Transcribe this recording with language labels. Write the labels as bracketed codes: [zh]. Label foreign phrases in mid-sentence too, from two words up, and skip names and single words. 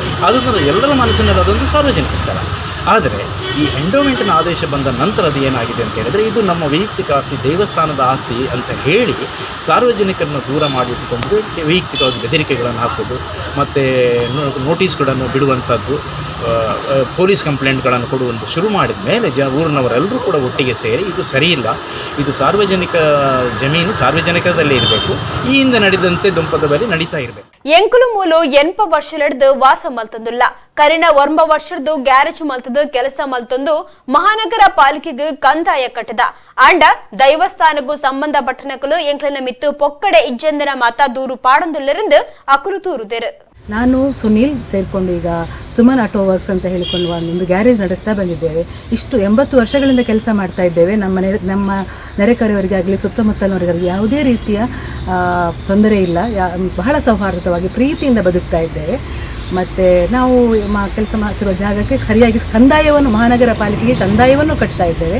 [kn] ಅದನ್ನು ಎಲ್ಲರ ಮನಸ್ಸಿನಲ್ಲಿ ಅದೊಂದು ಸಾರ್ವಜನಿಕ ಸ್ಥಳ. ಆದರೆ ಈ ಎಂಡೋಮೆಂಟ್ನ ಆದೇಶ ಬಂದ ನಂತರ ಅದು ಏನಾಗಿದೆ ಅಂತ ಹೇಳಿದರೆ ಇದು ನಮ್ಮ ವೈಯಕ್ತಿಕ ಆಸ್ತಿ, ದೇವಸ್ಥಾನದ ಆಸ್ತಿ ಅಂತ ಹೇಳಿ ಸಾರ್ವಜನಿಕರನ್ನು ದೂರ ಮಾಡಿಟ್ಟುಕೊಂಡು ವೈಯಕ್ತಿಕವಾಗಿ ಬೆದರಿಕೆಗಳನ್ನು ಹಾಕೋದು ಮತ್ತು ನೋಟಿಸ್ಗಳನ್ನು ಬಿಡುವಂಥದ್ದು, ಪೊಲೀಸ್ ಕಂಪ್ಲೇಂಟ್ಗಳನ್ನು ಕೊಡುವಂಥ ಶುರು ಮಾಡಿದ ಮೇಲೆ ಊರಿನವರೆಲ್ಲರೂ ಕೂಡ ಒಟ್ಟಿಗೆ ಸೇರಿ ಇದು ಸರಿಯಿಲ್ಲ, ಇದು ಸಾರ್ವಜನಿಕ ಜಮೀನು ಸಾರ್ವಜನಿಕದಲ್ಲೇ ಇರಬೇಕು, ಈ ಹಿಂದೆ ನಡೆದಂತೆ ದುಂಪದ ಬಳಿ ನಡೀತಾ ಇರಬೇಕು. [tcy] ಎಂಕುಲು ಮೂಲು 8 ವರ್ಷಲಡ್ದು ವಾಸ ಮಲ್ತೊಂದುಲ್ಲ ಕರಿನ 1 ವರ್ಷದ್ದು ಗ್ಯಾರೇಜ್ ಮಲ್ತದು ಕೆಲಸ ಮಲ್ತೊಂದು ಮಹಾನಗರ ಪಾಲಿಕೆಗೆ ಕಂದಾಯ ಕಟ್ಟದ ಅಂಡ ದೈವಸ್ಥಾನಗೂ ಸಂಬಂಧಪಟ್ಟನಕಲು ಎಂಕ್ಲನ ಮಿತ್ತು ಪೊಕ್ಕಡೆ ಇಜ್ಜಂದನ ಮಾತಾ ದೂರು ಪಾಡೊಂದುಲ್ಲರೆಂದು ಅಕುಲು ತೂರುದೇರು. [kn] ನಾನು ಸುನೀಲ್ ಸೇರಿಕೊಂಡು ಈಗ ಸುಮನ್ ಆಟೋ ವರ್ಕ್ಸ್ ಅಂತ ಹೇಳಿಕೊಂಡು ಒಂದು ಗ್ಯಾರೇಜ್ ನಡೆಸ್ತಾ ಬಂದಿದ್ದೇವೆ. ಇಷ್ಟು 80 ವರ್ಷಗಳಿಂದ ಕೆಲಸ ಮಾಡ್ತಾ ಇದ್ದೇವೆ. ನಮ್ಮ ನೆರೆಕರೆಯವರಿಗಾಗಲಿ ಸುತ್ತಮುತ್ತಲಿನವರಿಗಾಗಲಿ ಯಾವುದೇ ರೀತಿಯ ತೊಂದರೆ ಇಲ್ಲ. ಬಹಳ ಸೌಹಾರ್ದವಾಗಿ ಪ್ರೀತಿಯಿಂದ ಬದುಕ್ತಾ ಇದ್ದೇವೆ. ಮತ್ತು ನಾವು ಕೆಲಸ ಮಾಡ್ತಿರುವ ಜಾಗಕ್ಕೆ ಸರಿಯಾಗಿ ಕಂದಾಯವನ್ನು ಮಹಾನಗರ ಪಾಲಿಕೆಗೆ ಕಂದಾಯವನ್ನು ಕಟ್ತಾ ಇದ್ದೇವೆ.